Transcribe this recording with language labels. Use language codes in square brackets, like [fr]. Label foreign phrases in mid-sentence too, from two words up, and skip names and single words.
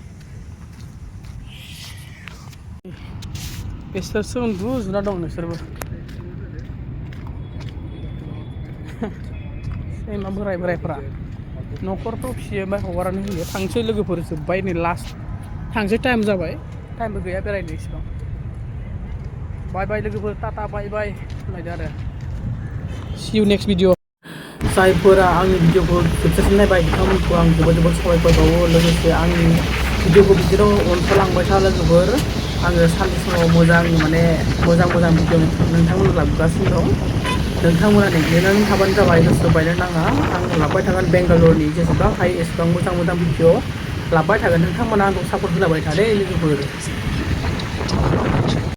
[brx] बिसोरसो उन्दुजुना दं नोंसोरबो सैमा बोरायफोरा न'खरफ्राव फिसियो ओमफ्राय हगारनानै होयो थांसै लोगोफोर जोब्बाय नै लास्ट थांसै टाइम जाबाय टाइमबो गैया बेरायनो इसेबां [en] bye bye [brx] लोगोफोर [en] tata bye bye [brx] होनलायदो आरो [en] see you next video [brx] जायफोरा आंनि भिडिअखौ जोबजासिम नायबाय बिथांमोनखौ आं जोबोद साबायखर बावो लोगोसे आंनि भिडिअखौ बिदिनो अनसायलांबाय था लोगोफोर आङो सानसे समाव मोजां भिडिअ नोंथांमोननो लाबोगासिनो दं नोंथांमोना नेनानै थाबानो जाबाय गोसो बायनो नाङा आं लाबोबाय थागोन बेंगालरनि जेसेबां हायो एसेबां मोजां भिडिअ लाबोबाय थागोन नोंथांमोना आंखौ सापर्ट होलाबाय थादे लोगोफोर